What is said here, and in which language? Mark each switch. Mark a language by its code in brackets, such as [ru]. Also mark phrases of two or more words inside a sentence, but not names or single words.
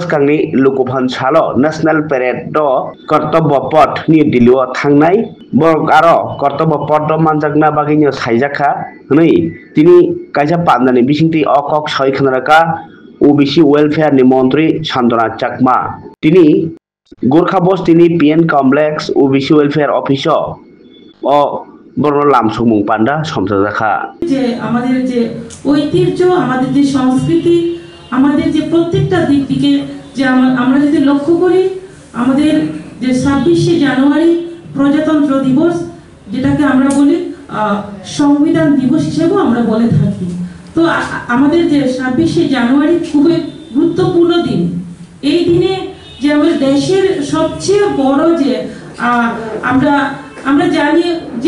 [trp] कांगनी लुकुफान सालो [en] national parade [trp] द कर्तव्य पथ नि दिल्लीआव थांनाय बरक आरो कर्तव्य पथ द मानजागना बागैनो साइजाखा हनै तिनि कायसा पान्दानि बिसिंति अकक सय खनराका [en] OBC welfare [trp] नि मंत्री सान्दना चाकमा तिनि गोरखा बस्तिनि पीएन कमप्लेक्स [en] OBC welfare [trp] ऑफिस अ बर्न लामसुमुं पान्डा समजाजाखा [bn] যে আমাদের যে ঐতিহ্য আমাদের যে সংস্কৃতি আমাদের যে প্রত্যেকটা দিক থেকে যে আমরা যদি লক্ষ্য করি আমাদের যে 26শে জানুয়ারি প্রজাতন্ত্র দিবস যেটাকে আমরা বলি সংবিধান দিবস হিসেবে আমরা বলে থাকি তো আমাদের যে 26শে জানুয়ারি খুবই গুরুত্বপূর্ণ দিন এই দিনে যে আমাদের দেশের সবচেয়ে বড় যে আমরা জানি যে